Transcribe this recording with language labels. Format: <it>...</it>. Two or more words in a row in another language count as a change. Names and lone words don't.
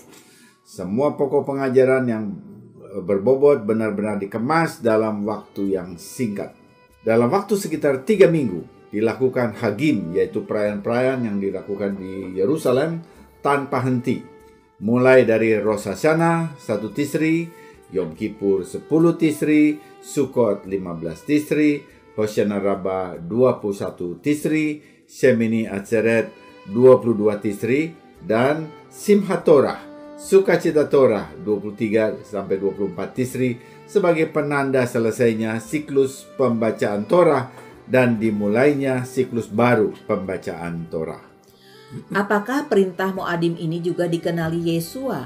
<id>Semua pokok pengajaran yang berbobot benar-benar dikemas dalam waktu yang singkat. Dalam waktu sekitar 3 minggu dilakukan Hagim, yaitu perayaan-perayaan yang dilakukan di Yerusalem tanpa henti, mulai dari Rosh Hashanah 1 Tisri, Yom Kippur 10 Tisri, Sukkot 15 Tisri, Hoshana Rabbah 21 Tisri, Shemini Atzeret 22 Tisri, dan Simchat Torah, Sukacita Torah 23-24 Tisri sebagai penanda selesainya siklus pembacaan Torah dan dimulainya siklus baru pembacaan Torah. Apakah perintah Moadim ini juga dikenali Yeshua?</id>